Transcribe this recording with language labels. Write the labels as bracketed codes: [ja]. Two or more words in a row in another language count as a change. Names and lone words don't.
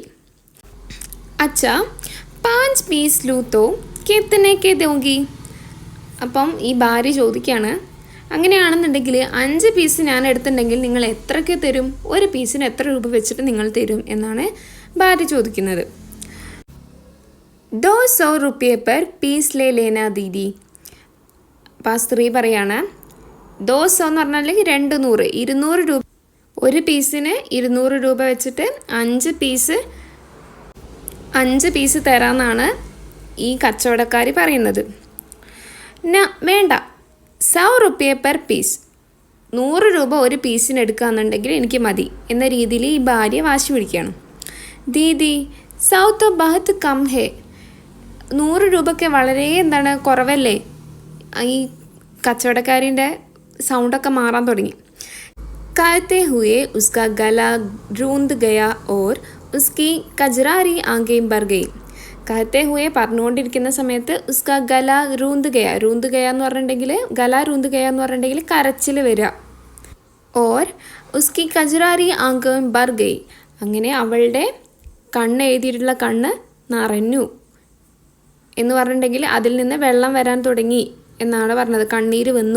[hi] अच्छा 5 पीस लूँ तो कितने की दोगी. [ml] അപ്പം ഈ ഭാര്യ ചോദിക്കുകയാണ്, അങ്ങനെയാണെന്നുണ്ടെങ്കിൽ 5 പീസ് ഞാൻ എടുത്തിട്ടുണ്ടെങ്കിൽ നിങ്ങൾ എത്രയ്ക്ക് തരും, ഒരു പീസിന് എത്ര രൂപ വെച്ചിട്ട് നിങ്ങൾ തരും എന്നാണ് ഭാര്യ ചോദിക്കുന്നത്. [hi] 200 रुपये पर पीस ले लेना दीदी. [ml] അപ്പം ആ സ്ത്രീ പറയാണ്, 200 എന്ന് പറഞ്ഞാൽ 200 രൂപ, ഒരു പീസിന് 200 രൂപ വെച്ചിട്ട് 5 പീസ് തരാമെന്നാണ് ഈ കച്ചവടക്കാരി പറയുന്നത്. വേണ്ട, [hi] 100 रुपये पर [ml] പീസ്, 100 രൂപ ഒരു പീസിന് എടുക്കുകയെന്നുണ്ടെങ്കിൽ എനിക്ക് മതി എന്ന രീതിയിൽ ഈ ഭാര്യ വാശി പിടിക്കുകയാണ്. [hi] ദീദി 100 तो बहुत कम है. [ml] 100 രൂപയ്ക്ക് വളരെ കുറവല്ലേ. ഈ കച്ചവടക്കാരിൻ്റെ സൗണ്ടൊക്കെ മാറാൻ തുടങ്ങി. [hi] कहते हुए उसका गला रूंध गया और उसकी कजरारी आंखें भर गई. कहते हुए [ml] പറഞ്ഞുകൊണ്ടിരിക്കുന്ന സമയത്ത് [hi] उसका गला रूंध गया [ml] എന്ന് പറഞ്ഞിട്ടുണ്ടെങ്കിൽ, [hi] गला रूंध गया [ml] എന്ന് പറഞ്ഞിട്ടുണ്ടെങ്കിൽ കരച്ചിൽ വരിക. [hi] और उसकी कजरारी आंखें भर गई, [ml] അങ്ങനെ അവളുടെ കണ്ണ് എഴുതിയിട്ടുള്ള കണ്ണ് നിറഞ്ഞു എന്ന് പറഞ്ഞിട്ടുണ്ടെങ്കിൽ അതിൽ നിന്ന് വെള്ളം വരാൻ തുടങ്ങി എന്നാണ് പറഞ്ഞത്, കണ്ണീര് വന്നു.